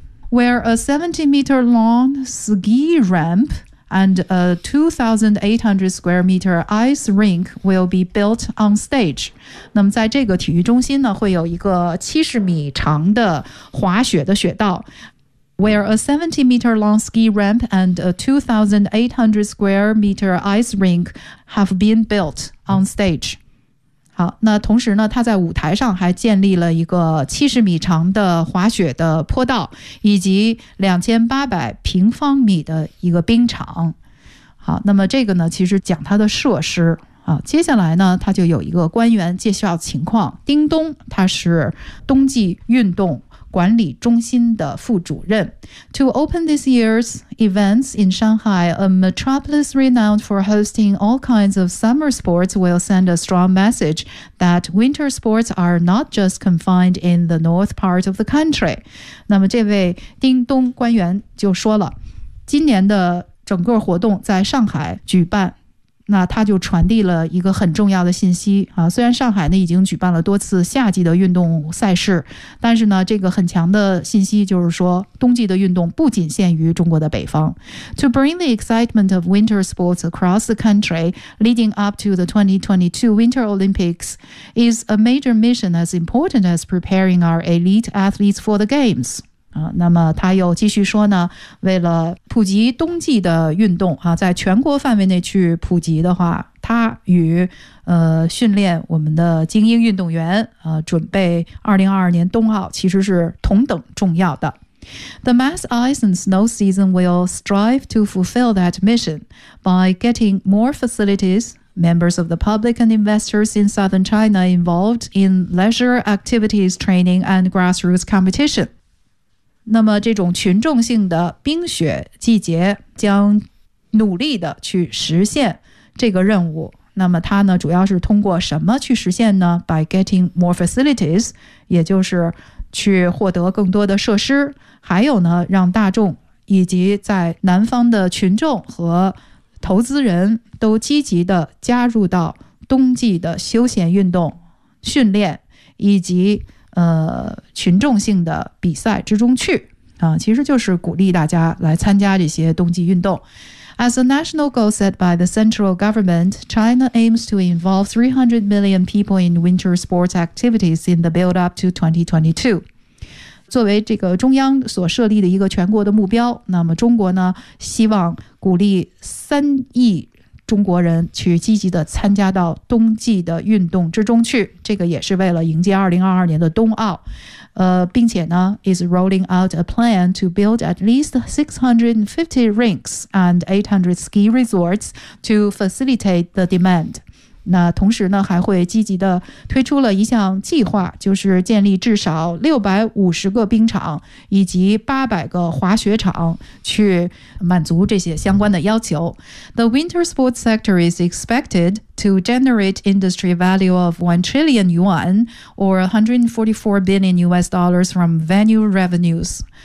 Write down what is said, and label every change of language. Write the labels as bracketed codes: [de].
[en] Where a 70 meter long ski ramp and a 2,800 square meter ice rink will be built on stage. [zh] 那么在这个体育中心呢会有一个70米长的滑雪的雪道。 [en] Where a 70 meter long ski ramp and a 2,800 square meter ice rink have been built on stage. [zh] 好，那同时呢，他在舞台上还建立了一个70米长的滑雪的坡道，以及2800平方米的一个冰场。好，那么这个呢，其实讲它的设施。好，接下来呢，他就有一个官员介绍情况。丁东，他是冬季运动管理中心的副主任。 [en] To open this year's events in Shanghai, a metropolis renowned for hosting all kinds of summer sports will send a strong message that winter sports are not just confined in the north part of the country. [zh] 那么这位丁东官员就说了，今年的整个活动在上海举办，那他就传递了一个很重要的信息啊，虽然上海呢已经举办了多次夏季的运动赛事，但是呢这个很强的信息就是说冬季的运动不仅限于中国的北方。 [en] To bring the excitement of winter sports across the country leading up to the 2022 Winter Olympics is a major mission as important as preparing our elite athletes for the games. [zh] 那么他又继续说呢，为了普及冬季的运动啊，在全国范围内去普及的话，他与训练我们的精英运动员准备2022年冬奥其实是同等重要的。 [en] The mass ice and snow season will strive to fulfill that mission by getting more facilities, members of the public and investors in southern China involved in leisure activities, training and grassroots competition. [zh] 那么这种群众性的冰雪季节将努力的去实现这个任务。那么它呢主要是通过什么去实现呢？ [en] By getting more facilities， [zh] 也就是去获得更多的设施，还有呢让大众以及在南方的群众和投资人都积极的加入到冬季的休闲运动训练以及群众性的比赛之中去啊，其实就是鼓励大家来参加这些冬季运动。 [en] As a national goal set by the central government, China aims to involve 300 million people in winter sports activities in the build-up to 2022. [zh] 作为这个中央所设立的一个全国的目标，那么中国呢，希望鼓励三亿中国人去积极的参加到冬季的运动之中去，这个也是为了迎接2022年的冬奥。并且呢 [en] is rolling out a plan to build at least 650 rinks and 800 ski resorts to facilitate the demand. [zh] 那同时呢，还会积极的推出了一项计划，就是建立至少650个冰场以及800个滑雪场，去满足这些相关的要求。 [en] The winter sports sector is expected to generate industry value of 1 trillion yuan or $144 billion from venue revenues.